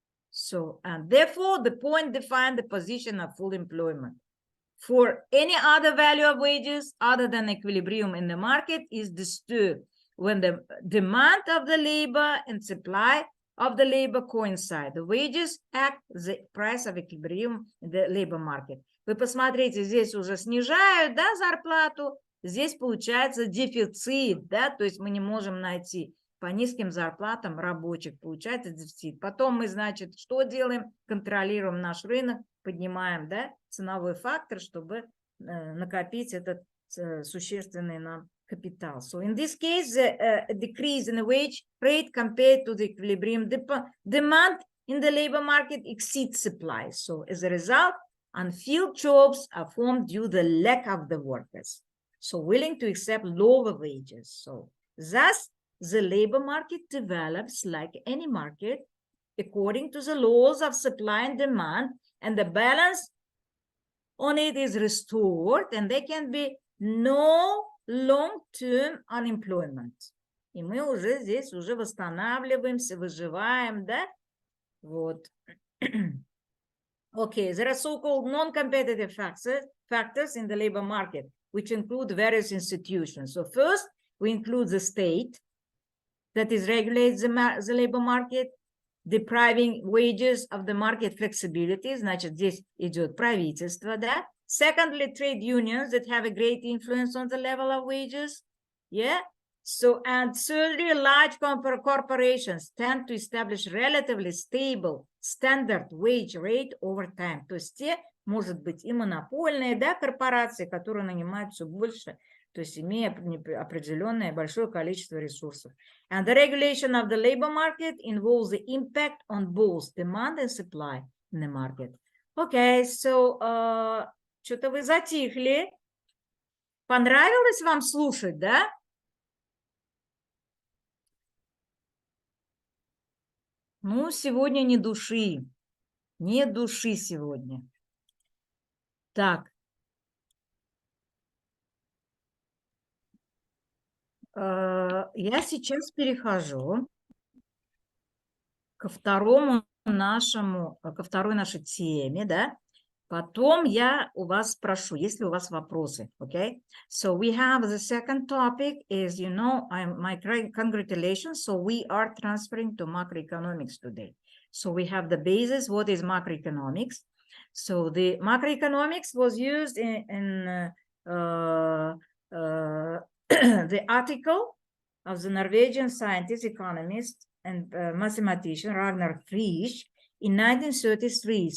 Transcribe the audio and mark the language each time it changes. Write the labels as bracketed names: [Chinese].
[English] So, and therefore, the point defines the position of full employment. For any other value of wages other than equilibrium in the market is disturbed when the demand of the labor and supply of the labor coincide. The wages act the price of equilibrium in the labor market. [Russian] Вы посмотрите, здесь уже снижают, да, зарплату, здесь получается дефицит, да, то есть мы не можем найти по низким зарплатам рабочих, получается дефицит. Потом мы, значит, что делаем? Контролируем наш рынок, поднимаем, да, ценовой фактор, чтобы накопить этот существенный нам капитал. [English] So in this case, the decrease in the wage rate compared to the equilibrium demand in the labor market exceeds supply. So as a result, unfilled jobs are formed due to the lack of the workers, so willing to accept lower wages. So thus, the labor market develops like any market according to the laws of supply and demand, and the balance on it is restored, and there can be no long-term unemployment. [Russian] И мы уже здесь уже восстанавливаемся, выживаем, да? Вот. [English] Okay, there are so-called non-competitive factors in the labor market, which include various institutions. So first, we include the state, that is regulates the labor market, depriving wages of the market flexibility. [Russian] Значит, здесь идет правительство, да? [English] Secondly, trade unions that have a great influence on the level of wages. Yeah. So, and thirdly, large corporations tend to establish relatively stable standard wage rate over time. [Russian] То есть те, может быть, и монопольные, да, корпорации, которые нанимают все больше, то есть имея определенное большое количество ресурсов. [English] And the regulation of the labor market involves the impact on both demand and supply in the market. Okay, so [Russian] что-то вы затихли. Понравилось вам слушать, да? Ну, сегодня ни души. Нет души сегодня. Так. Я сейчас перехожу ко второй нашей теме, да. Потом я у вас спрошу, есть ли у вас вопросы, okay? [English] So we have the second topic is, you know, my congratulations. So we are transferring to macroeconomics today. So we have the basis, what is macroeconomics? So the macroeconomics was used in the article of the Norwegian scientist, economist, and mathematician Ragnar Frisch in 1933.